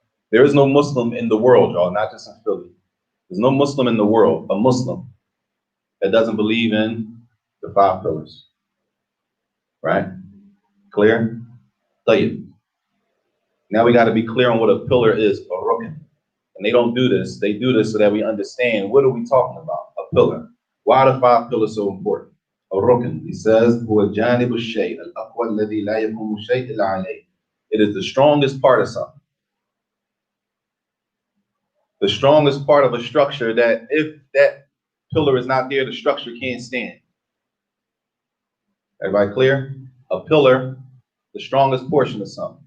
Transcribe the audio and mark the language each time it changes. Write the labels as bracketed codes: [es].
[en] There is no Muslim in the world, y'all, not just in Philly. There's no Muslim in the world, a Muslim, that doesn't believe in the 5 pillars. Right? Clear? Tayyib. Now we got to be clear on what a pillar is, a rukn. And they don't do this. They do this so that we understand, what are we talking about? A pillar. Why are the 5 pillars so important? A rukn. He says, [ar] هو جانب الشيء الأقوى الذي لا يقوم شيء إلا عليه. [en] It is the strongest part of something. The strongest part of a structure that if that pillar is not there, the structure can't stand. Everybody clear? A pillar, the strongest portion of something.